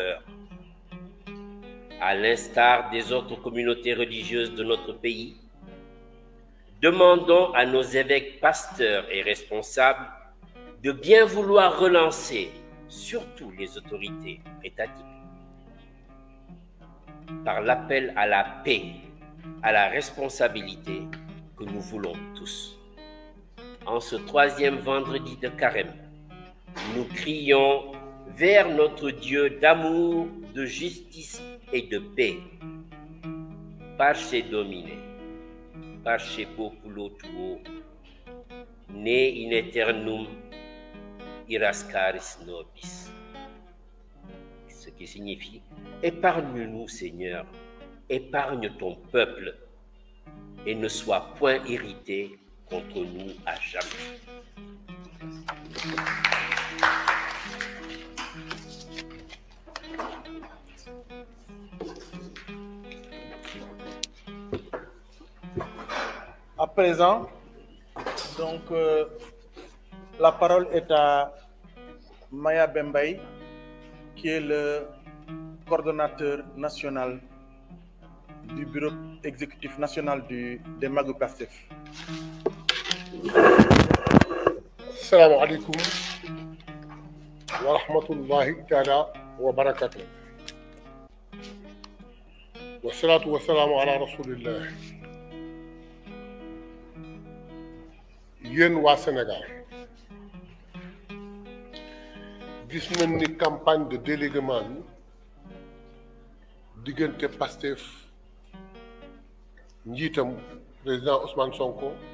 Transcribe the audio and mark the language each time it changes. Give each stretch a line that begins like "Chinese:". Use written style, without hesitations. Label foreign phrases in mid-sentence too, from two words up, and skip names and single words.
French: » À l'instar des autres communautés religieuses de notre pays, demandons à nos évêques, pasteurs et responsables de bien vouloir relancer, surtout les autorités étatiques, par l'appel à la paix, à la responsabilité que nous voulons tous. En ce troisième vendredi de Carême, nous crions vers notre Dieu d'amour, de justice et de paix.
Latin: Parce Domine, parce populo tuo, ne in aeternum irascaris nobis.
French: Ce qui signifie, épargne-nous Seigneur, épargne ton peuple et ne sois point irrité contre nous à jamais. À présent, donc, la parole est à Maya Bembaï, qui est le coordonnateur national du bureau exécutif national des Magui Pastef.
Arabic: السلام عليكم ورحمة الله تعالى وبركاته. والصلاة والسلام على رسول الله.
Wolof: Yéen waa Sénégal gis nañ ni
French: campagne de déléguement
Wolof: bi diggante Pastef njiitam président Ousmane Sonko